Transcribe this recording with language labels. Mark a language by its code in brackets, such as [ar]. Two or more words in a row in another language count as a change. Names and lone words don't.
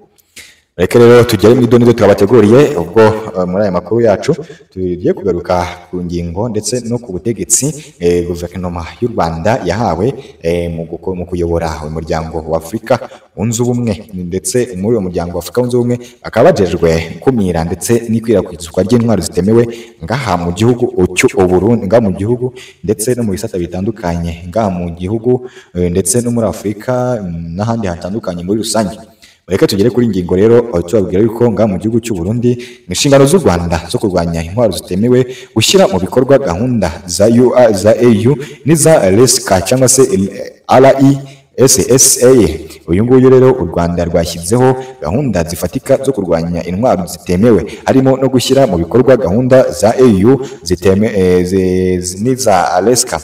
[rw] Reka rero tugere mu idonido twabateguriye ubwo muri aya makuru yacu tugiye kugaruka ku ngingo ndetse no ku butegetsi guverinoma y'u Rwanda yahawe mu kuyobora umuryango wa Afurika wunze ubumwe, ndetse muri uwo muryango wa Afurika wunze ubumwe akaba bajejwe kumira ndetse n'ikwirakwizwa ry'intwaro zitemewe ngaha mu gihugu cy'u Burundi, ngaha mu gihugu ndetse no mu bisata bitandukanye ngaha mu gihugu ndetse no muri Afurika n'ahandi hatandukanye muri rusange. Reka tugere kuri ingingo rero tubabwira yuko ngaha mu gihugu cy'u Burundi inshingano z'u Rwanda zo kurwanya intwaro zitemewe, gushyira mu bikorwa gahunda za AU n'iza RESCA cyangwa se RESSA. Uyu nguyu rero u Rwanda rwashyizeho gahunda zifatika zo kurwanya intwaro zitemewe, harimo no gushyira mu bikorwa gahunda za AU n'iza RESCA.